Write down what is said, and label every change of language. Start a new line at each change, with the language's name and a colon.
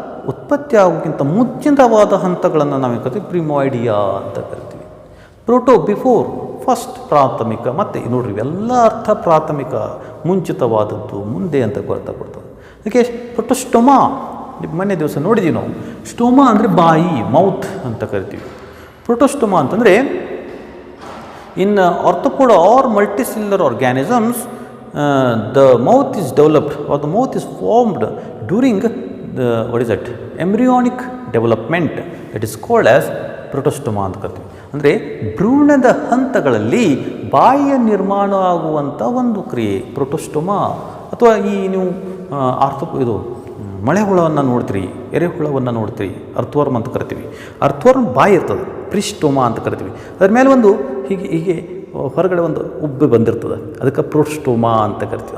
Kannada: ಉತ್ಪತ್ತಿ ಆಗೋಕ್ಕಿಂತ ಮುಂಚಿತವಾದ ಹಂತಗಳನ್ನು ನಾವೇನು ಕರಿತೀವಿ ಪ್ರಿಮಾಯ್ಡಿಯಾ ಅಂತ ಕರಿತೀವಿ. ಪ್ರೋಟೋ ಬಿಫೋರ್ ಫಸ್ಟ್ ಪ್ರಾಥಮಿಕ, ಮತ್ತು ನೋಡ್ರಿ ಇವೆಲ್ಲ ಅರ್ಥ ಪ್ರಾಥಮಿಕ ಮುಂಚಿತವಾದದ್ದು ಮುಂದೆ ಅಂತ ಗೊತ್ತಾಗ್ಬಿಡ್ತದೆ. ಅದಕ್ಕೆ ಪ್ರೊಟೋಸ್ಟೋಮಾ ಮೊನ್ನೆ ದಿವಸ ನೋಡಿದ್ದೀವಿ ನಾವು. ಸ್ಟೋಮಾ ಅಂದರೆ ಬಾಯಿ, ಮೌತ್ ಅಂತ ಕರಿತೀವಿ.
English: protostoma ಅಂತಂದರೆ in arthropoda or multicellular organisms the mouth is developed or the mouth is formed during the embryonic development, that is called as protostoma
Kannada: ಅಂತ ಕರಿತೀವಿ. ಅಂದರೆ ಭ್ರೂಣದ ಹಂತಗಳಲ್ಲಿ ಬಾಯಿಯ ನಿರ್ಮಾಣ ಆಗುವಂಥ ಒಂದು ಕ್ರಿಯೆ ಪ್ರೊಟೋಸ್ಟೋಮಾ. ಅಥವಾ ಈ ನೀವು ಇದು ಮಳೆ ಹುಳವನ್ನು ನೋಡ್ತೀರಿ, ಎರೆಹುಳವನ್ನು ನೋಡ್ತೀರಿ, ಅರ್ಥವರ್ಮ್ ಅಂತ ಕರಿತೀವಿ. ಅರ್ಥವರ್ಮ್ ಬಾಯಿ ಇರ್ತದೆ, ಪ್ರಿಸ್ಟೋಮಾ ಅಂತ ಕರಿತೀವಿ. ಅದ್ರ ಮೇಲೆ ಒಂದು ಹೀಗೆ ಹೊರಗಡೆ ಒಂದು ಉಬ್ಬೆ ಬಂದಿರ್ತದೆ, ಅದಕ್ಕೆ ಪ್ರೋಸ್ಟೋಮಾ ಅಂತ ಕರಿತೀವಿ.